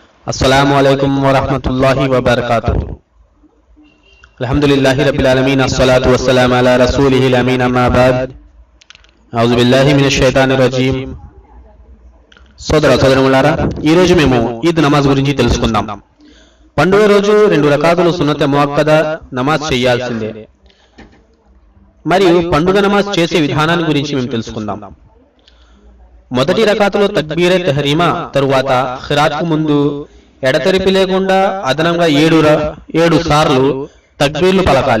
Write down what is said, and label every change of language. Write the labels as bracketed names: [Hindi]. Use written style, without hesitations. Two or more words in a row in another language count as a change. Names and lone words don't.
[Arabic] السلام عليكم ورحمة الله وبركاته. الحمد لله رب العالمين الصلاة والسلام على رسوله الأمين أما بعد. أعوذ بالله من الشيطان الرجيم. [Telugu] సోదరులారా, ఈ రోజు మేము ఈద్ నమాజ్ గురించి తెలుసుకుందాం. పండుగ రోజు 2 రకాతులు [Arabic] سنة مؤكدة [Telugu] నమాజ్ చేయాల్సిందే. మరియు పండుగ నమాజ్ చేసే విధానాన్ని గురించి మేము తెలుసుకుందాం. మొదటి రకాతులో [Urdu] تکبیرِ تحریمہ, [Telugu] తరువాత ఖిరాత్ కు ముందు ఎడతెరిపి లేకుండా అదనంగా 7 సార్లు తక్బీర్లు పలకాలి.